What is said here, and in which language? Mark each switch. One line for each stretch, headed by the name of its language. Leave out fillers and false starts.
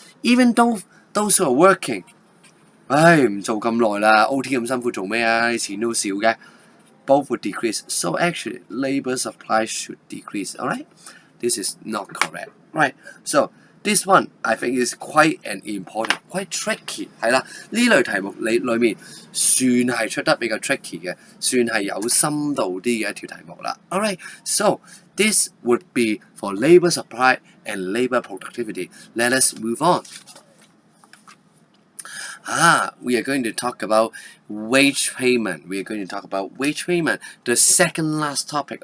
English: Even though those who are working，
Cantonese: 唉唔做咁耐啦 ，OT 咁辛苦做咩啊？啲錢都少嘅。
English: Both would decrease. So actually, labor supply should decrease. Alright. This is not correct, right? So this one I think is quite an important, quite tricky
Cantonese: 係啦。呢類題目你裏面算係出得比較 tricky 嘅，算係有深度啲嘅一條題目啦。
English: Alright, so this would be for labor supply and labor productivity. Let us move on. We are going to talk about wage payment. We are going to talk about wage payment, the second last topic.